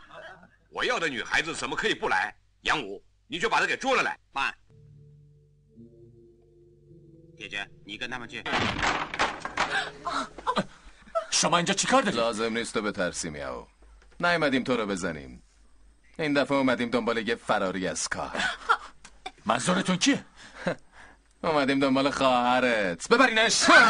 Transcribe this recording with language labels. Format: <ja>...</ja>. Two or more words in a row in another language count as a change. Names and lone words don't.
<zh>我要的女孩子怎么可以不来？杨武，你就把她给捉了来。慢。姐姐，你跟他们去。</zh> <fa>شما اینجا چیکار دارید؟ لازم نیست تو بترسی میاو. نیومدیم تو رو بزنیم. این دفعه اومدیم دنبال یه فراری از کار. منظورتون کیه؟ اومدیم دنبال خواهرت. ببرینش.</fa>